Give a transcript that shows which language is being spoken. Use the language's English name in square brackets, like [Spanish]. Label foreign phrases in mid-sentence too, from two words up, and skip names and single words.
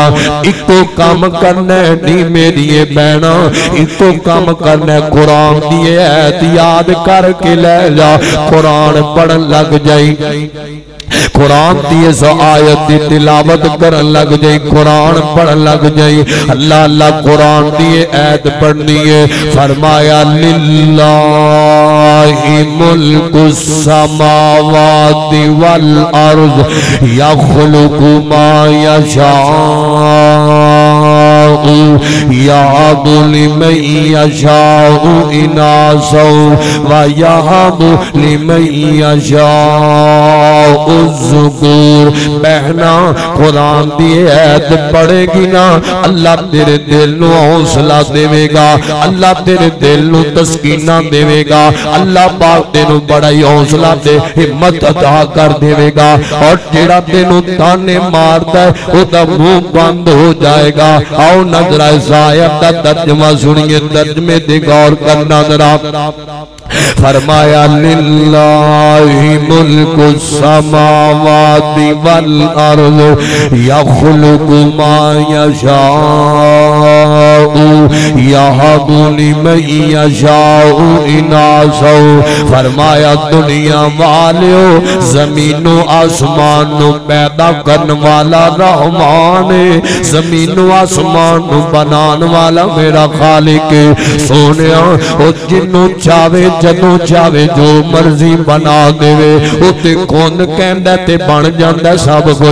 [Punjabi] اکو کم کرنا نی میری یہ بہنا، اکو کم کرنا قرآن دی آیت یاد کر کے لے جا، قرآن پڑھن لگ جائی، قرآن کی اس آیت کی تلاوت کرن لگ جائی، قرآن پڑھن لگ جائی. اللہ اللہ قرآن کی آیت پڑھنی ہے. [Arabic] فرمایا لله ملك السماوات والأرض يخلق ما يشاء يهب لمن يشاء إناثا ويهب لمن يشاء الذكور. [Punjabi] بہنا قرآن کی آیت پڑھے گی نا اللہ تیرے دل نوں حوصلہ دیوے گا، اللہ تیرے دل نوں تسکینا دیوے گا، اللہ پاک تینوں بڑا ہی حوصلہ دے ہمت عطا کر دیوے گا. اور جیہڑا تینوں طعنے ماردا ہے اوہدا منہ بند ہو جائے گا. [Urdu] آؤ نظرا اس آیت کا ترجمہ سنیے، ترجمے تے غور کرنا ذرا. [Arabic] فرمایا لله ملك السماوات والأرض يخلق ما يشاء يهب لمن يشاء إناثا. [Punjabi] فرمایا دنیا والیو زمینو آسمان نوں پیدا کرنے والا رحمان ہے، زمینو آسمان نوں بنانے والا میرا خالق ہے. سونیا او جنہوں چاوے جدوں چاوے جو مرضی بنا دیوے، اوتے کون کہندا تے بن جاندا سب کچھ.